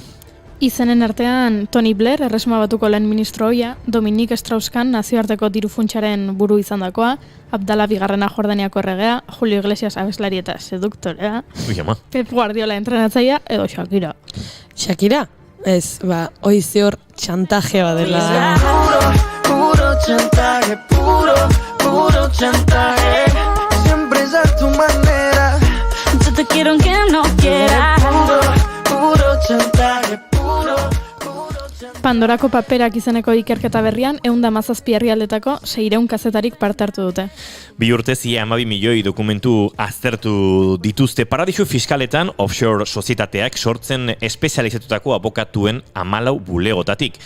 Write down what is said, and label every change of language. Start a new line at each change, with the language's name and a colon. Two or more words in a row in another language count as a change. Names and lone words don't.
Basque: Izenen artean, Tony Blair, Erresuma Batuko lehen ministro ohia, Dominique Strauss-Kahn nazioarteko dirufuntsaren buru izandakoa, Abdala Bigarrena Jordaniako erregea, Julio Iglesias abeslari eta seduktorea, Pep Guardiola entrenatzailea edo Shakira. Shakira? Ez, hoi zior txantajea dela.
Spanish: Puro chantaje, puro chantaje. Siempre es a tu manera. Yo te quiero aunque no quieras. Puro chantaje,
Basque: Pandorako paperak izeneko ikerketa berrian 117 herrialdetako 600 kazetarik parte hartu dute. Bi urtez ia 12 milioi dokumentu aztertu dituzte paradisu fiskaletan offshore sozietateak sortzen espezializatutako abokatuen 14 bulegotatik.